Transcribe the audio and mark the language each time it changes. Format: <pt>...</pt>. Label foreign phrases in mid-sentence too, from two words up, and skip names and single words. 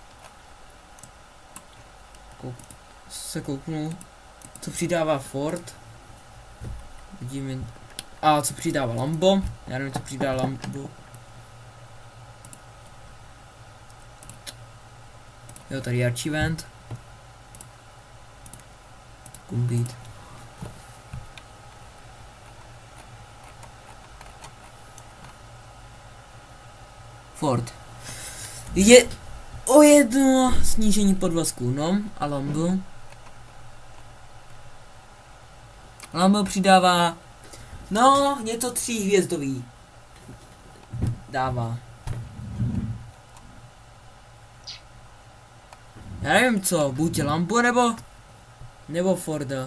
<cs>Se kouknu, co přidává Ford. Vidíme. A co přidává Lambo? Já nevím, co přidává Lambo. Jo, tady je achievement. Complete. Ford. Je o jedno snížení podvozku, no, a Lambo přidává, no, něco 3 hvězdový. Dává. Já nevím co, buď Lambo nebo Forda.</cs>